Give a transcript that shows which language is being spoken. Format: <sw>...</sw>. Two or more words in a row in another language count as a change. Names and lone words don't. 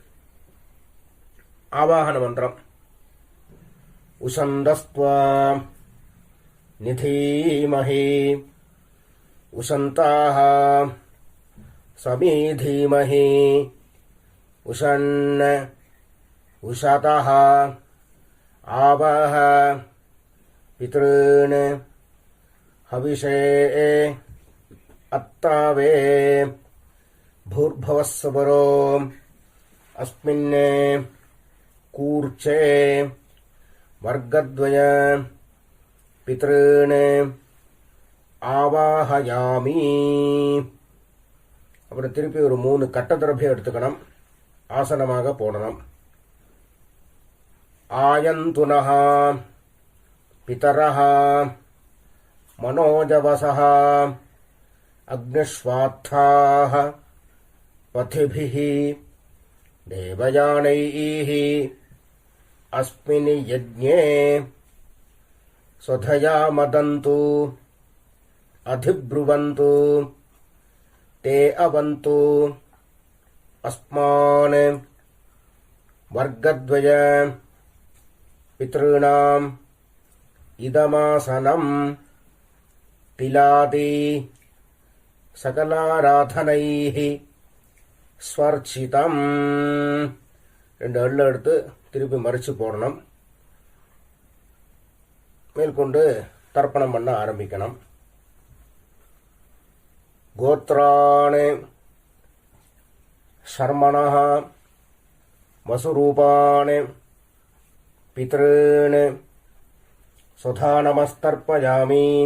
<ta>ஆவாகன மந்திரம்</ta> <sa>उशन्तस्त्वा निधीमहि उशन्तः समिधीमहि उशन्न उशतः आवह पितॄन् हविषे अत्तवे भूर्भवस्वरो अस्मिन् कूर्चे वर्गद्वय पितॄन् ஆவாஹயாமி.</sa> <ta>அப்புறம் திருப்பி ஒரு 3 கட்டதிரபியம் எடுத்துக்கணும். ஆசனமாக போடணும்.</ta> <sa>आयन्तुनः पितरः मनोजवसः अग्निष्वात्ताः पथिभिः देवयानैः अस्मिन् यज्ञे स्वधया मदन्तु अधिब्रुवन्तु ते अवन्तु अस्मान् वर्गद्वय पितॄणाम् इदमासनम् तिलादि सकलाराधनैः ஸ்வர்ச்சிதம்.</sa> <ta>2 எள்ளு எடுத்து திருப்பி மறிச்சு போடணும். மேற்கொண்டு தர்ப்பணம் பண்ண ஆரம்பிக்கணும்.</ta> <sa>गोत्राणि शर्मणः वसुरूपाणि पितॄन् स्वधा नमस्तर्पयामि.</sa>